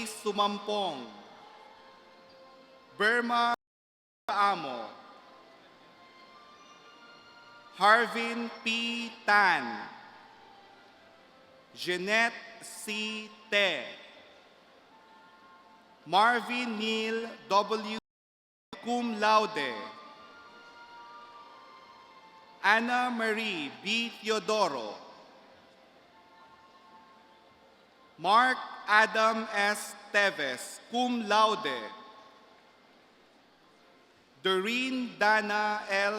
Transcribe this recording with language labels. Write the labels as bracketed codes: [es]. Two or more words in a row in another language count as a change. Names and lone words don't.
[en] Sumampong, Burma Amo, Harvin P. Tan, Jeanette C. Te, Marvin Neil W. [la] cum laude, [en] Anna Marie B. Teodoro, Mark Adam S. Teves, [la] cum laude, [en] Doreen Dana L.